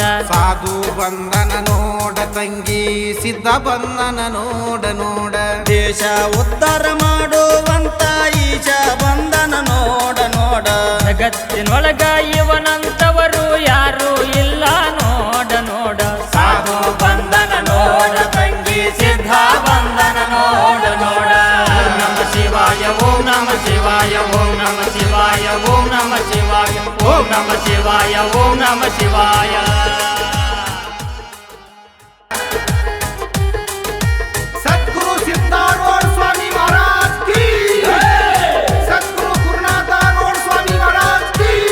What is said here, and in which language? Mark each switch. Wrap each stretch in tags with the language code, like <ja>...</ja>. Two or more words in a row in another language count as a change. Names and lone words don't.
<kn>ಸಾಧು ಬಂದನ ನೋಡ ತಂಗಿ ಸಿದ್ಧ ಬಂದನ ನೋಡ ನೋಡ ದೇಶ ಉದ್ಧಾರ ಮಾಡುವಂತ ಈಶ ಬಂದನ ನೋಡ ನೋಡ ಜಗತ್ತಿನೊಳಗ ಇವನಂತವರು ಯಾರು ಇಲ್ಲ ನೋಡ ನೋಡ ಸಾಧು ಬಂದನ ನೋಡ ತಂಗಿ ಸಿದ್ಧ ಬಂದನ ನೋಡ ನೋಡ</kn> <sa>ಓಂ ನಮ ಶಿವಾಯ ಓಂ ನಮ ಶಿವಾಯ ಓಂ ನಮ ಶಿವಾಯ ಓಂ ನಮ ಶಿವಾಯ ಓಂ ನಮ ಶಿವಾಯ ಓಂ ನಮ ಶಿವಾಯ</sa> <hi>सद्गुरु सिद्धारूढ़ स्वामी महाराज की सद्गुरु गुरुनाथारूढ़ स्वामी महाराज की</hi>